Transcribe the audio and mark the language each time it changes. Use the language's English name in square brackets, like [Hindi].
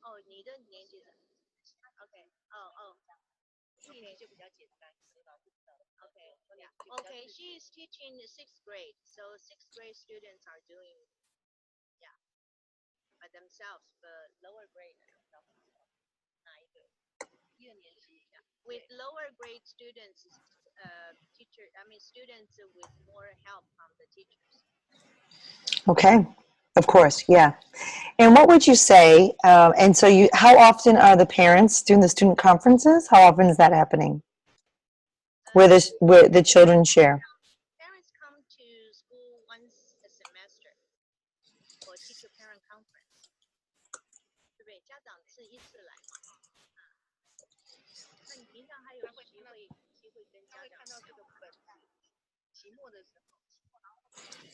[Chinese] 哦，你的年级的 ，OK， 哦，一年就比较简单，老师知道。 [English] Okay, she is teaching the sixth grade, so sixth grade students are doing, yeah, by themselves. But lower grade, [Chinese] 哪一个？一二年级。 [English] With lower grade students, students with more help from the teachers. Okay, of course, yeah. And what would you say, and so how often are the parents doing the student conferences? How often is that happening? Where the children share? Parents come to school once a semester for teacher-parent conference. [Chinese] 对不对？家长是一次来嘛？那你平常还有机会跟家长看到这个本子，期末的时候。